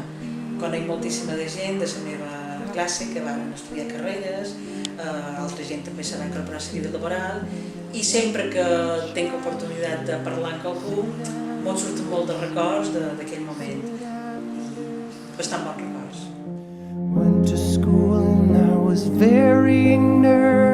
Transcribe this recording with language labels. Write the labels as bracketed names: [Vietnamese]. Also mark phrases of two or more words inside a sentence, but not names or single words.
[Catalan] Conec moltíssima de gent de la meva classe que van estudiar carreres, altra gent també se va incorporar a la vida laboral i sempre que tinc oportunitat de parlar amb algú me'n surten molt de records d'aquell moment, bastant bons records. [English] Went to school and I was very nervous.